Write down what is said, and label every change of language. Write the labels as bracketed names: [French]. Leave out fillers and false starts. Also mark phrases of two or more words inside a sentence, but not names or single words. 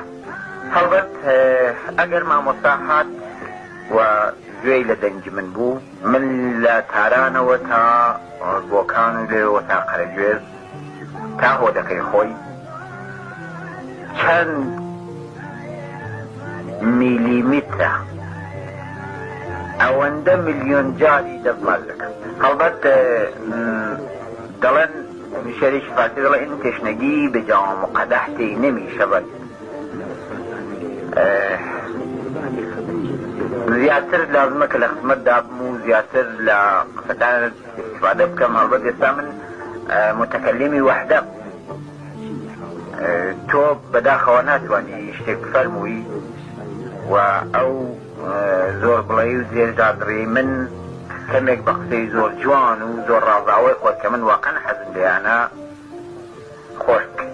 [Central Kurdish] هەڵبەت ئەگەر مامۆستا هات و گوێی لە دەنگی من بوو، من لە تارانەوە تا بۆکان و لێەوە تا قەرەگوێز تا هۆدەکەی خۆی چەند میلیمیترە ئەوەندە ملیۆن جاری دەستماز دەکەم. هەڵبەت دەڵێن شەریکی فارسی دەڵێ [Persian] ئین تشنگی به جام و قدح تی نمیشود. [Central Kurdish] زیاتر لازمە کە لە خزمەتدا بم و زیاتر لە قسەکان استیفادە بکەم. هەڵبەت ئێستا من متەکەلیمی وەحدەم، تۆ بەداخەوە ناتوانانی شتێک بفەرمووی و ئەو زۆر بڵێ و زێژدادڕی من کەمێک بە قسەی زۆر جوان و زۆر ڕازاوی خۆت کە من واقعا حەزم لێیانە خۆش بکەی.